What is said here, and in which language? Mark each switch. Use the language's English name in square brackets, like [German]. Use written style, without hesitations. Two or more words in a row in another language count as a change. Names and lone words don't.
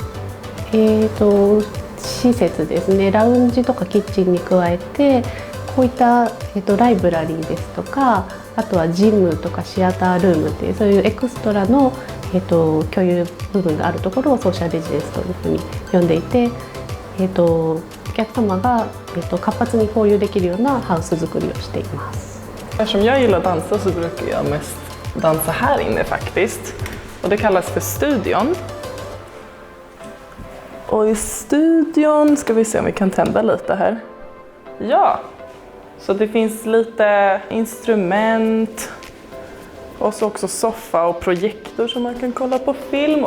[Japanese] 施設ですね、ラウンジとかキッチンに加えてこういった、ライブラリーですとか、あとはジムとかシアタールームっていうそういうエクストラの、共有部分があるところをソーシャルレジデンスというふうに呼んでいて、お客様が、活発に交流できるようなハウス作りをしています。 [Swedish] Eftersom jag gillar att dansa så brukar jag mest dansa här inne faktiskt. Och det kallas för studion. Och i studion ska vi se om vi kan tända lite här. Ja, så det finns lite instrument och så också soffa och projektor som man kan kolla på film.